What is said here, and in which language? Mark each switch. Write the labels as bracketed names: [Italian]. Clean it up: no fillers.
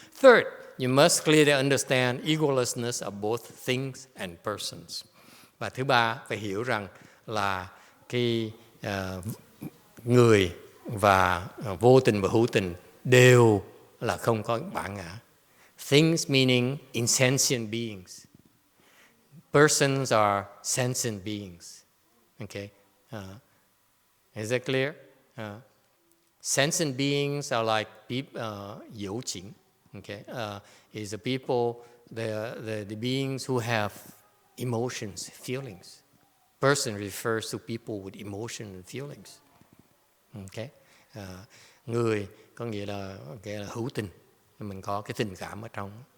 [English] Third, you must clearly understand egolessness of both things and persons. [Vietnamese] Và thứ ba, phải hiểu rằng là cái người và vô tình và hữu tình đều là không có bản ngã. [English] Things meaning insentient beings. Persons are sentient beings. Okay. Is that clear? Sentient beings are like people, Yu Qing. Okay, is the people, the beings who have emotions, feelings. Person refers to people with emotion and feelings. [Vietnamese] Okay, người có nghĩa là hữu tình, mình có cái tình cảm ở trong.